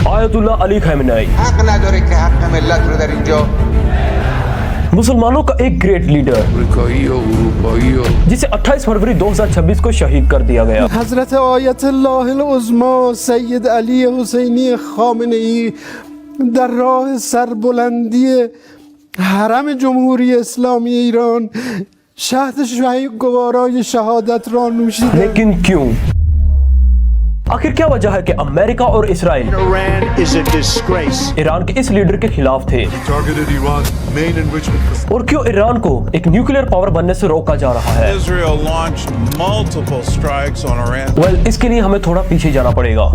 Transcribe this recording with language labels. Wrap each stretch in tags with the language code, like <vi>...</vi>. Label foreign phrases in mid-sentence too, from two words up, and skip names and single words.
<fa>آیت اللہ علی خامنه‌ای حق نداره که حق ملت رو در اینجا</fa> <ur>مسلمانوں کا ایک</ur> <en>great leader</en> <ur>جسے 28 فروری 2026 کو شہید کر دیا گیا.</ur> <fa>حضرت آیت اللہ العظمی سید علی حسینی خامنه ای در راه سربلندی حرم جمهوری اسلامی ایران شهد شهید گوارای شهادت را نوشیدند.</fa> <ur>لیکن کیوں؟ آخر کیا وجہ ہے کہ امریکہ اور اسرائیل ایران کے اس لیڈر کے خلاف تھے؟ اور کیوں ایران کو ایک</ur> <en>nuclear power</en> <ur>بننے سے روکا جا رہا ہے؟ اس کے لیے ہمیں تھوڑا پیچھے جانا پڑے گا.</ur>